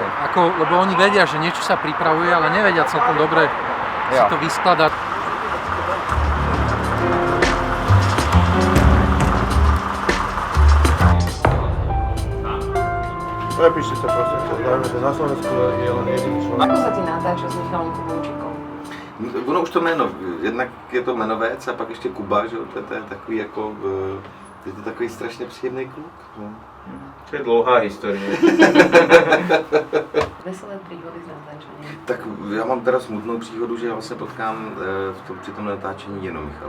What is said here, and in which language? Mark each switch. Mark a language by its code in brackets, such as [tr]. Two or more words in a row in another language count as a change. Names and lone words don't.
[sk] Lebo oni vedia, že niečo sa pripravuje, ale nevedia celkom dobre si to vyskladať. Prepíšte sa prosím, dajme to na Slovensku je len jediný človek. Ako sa ti natáča s Michalom Kubíčkom? [cs] Ono už to jméno, jednak je to jmenovec a pak ještě Kuba, že to je takový jako, je to takový strašně příjemný kluk. No. To je dlouhá historie. [sk] Veselé príhody z natáčania. [cs] Tak já mám teda smutnou příhodu, že já vlastně potkám při tom natáčení jenom Michala.